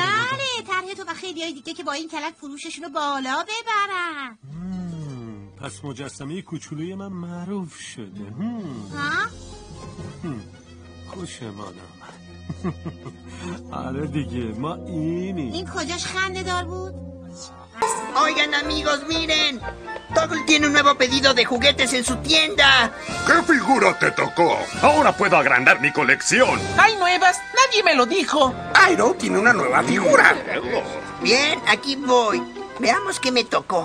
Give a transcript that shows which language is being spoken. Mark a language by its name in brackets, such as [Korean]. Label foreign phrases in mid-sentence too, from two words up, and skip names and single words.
[Persian] بله طرح تو و خیلی های دیگه که با این کلک فروششون رو بالا ببرن پس مجسمه کوچولوی من معروف شده. ها؟ خوشم آدم. آره دیگه ما اینی. این کجاش خنده دار بود؟ [Spanish] Oigan amigos, miren. Toggle tiene un nuevo pedido de juguetes en su tienda. ¿Qué figura te tocó? Ahora puedo agrandar mi colección. ¿Hay nuevas? Nadie me lo dijo. Airo tiene una nueva figura. Bien, aquí voy. Veamos qué me tocó.